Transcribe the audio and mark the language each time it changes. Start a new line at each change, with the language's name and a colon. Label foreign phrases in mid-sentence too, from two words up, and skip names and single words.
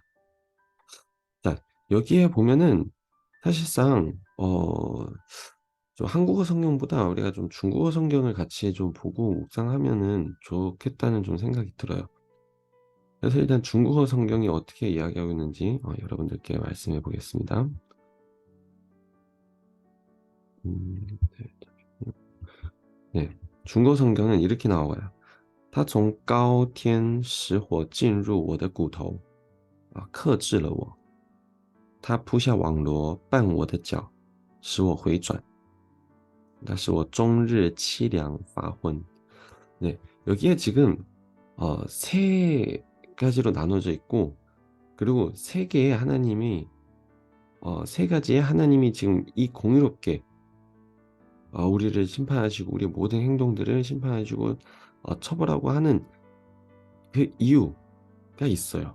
Korean: 자, 여기에 보면은 사실상 좀 한국어 성경보다 우리가 좀 중국어 성경을 같이 좀 보고 묵상하면은 좋겠다는 좀 생각이 들어요. 그래서 일단 중국어 성경이 어떻게 이야기하고 있는지 여러분들께 말씀해 보겠습니다. 네. 네. 중국어 성경은 이렇게 나와요.
Chinese: 他从高天使火进入我的骨头，克制了我。他扑下网罗绊我的脚，使我回转。但是我终日凄凉发昏。
Korean: 네, 여기에 지금 세 가지로 나눠져 있고 그리고 세 개의 하나님이 세 가지의 하나님이 지금 이 공의롭게 우리를 심판하시고 우리의 모든 행동들을 심판하시고 처벌하고 하는 그 이유가 있어요.